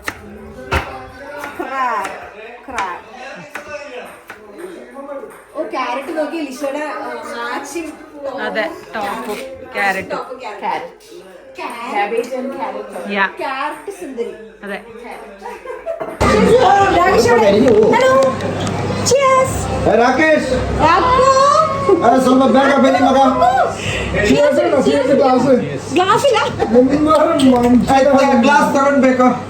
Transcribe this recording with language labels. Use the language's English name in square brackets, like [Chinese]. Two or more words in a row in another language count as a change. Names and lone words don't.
[Malayalam] ഓ ക്യാരറ്റ് നോക്കി ലിഷയുടെ മാച്ചിങ്. അതെ, ടോപ്പും ക്യാരറ്റും. ക്യാരറ്റ് സുന്ദരി. അതെ. [English] hello cheers രാകേഷ് രാഘു. [Kannada] അരെ ಸ್ವಲ್ಪ ಬೇಗ ಬನ್ನಿ ಮಗ. [English] Cheers glass. [Kannada] ಗ್ಲಾಸ್ ಇಲ್ಲ. ಗ್ಲಾಸ್ ತಗೊಂಡ್ಬೇಕು.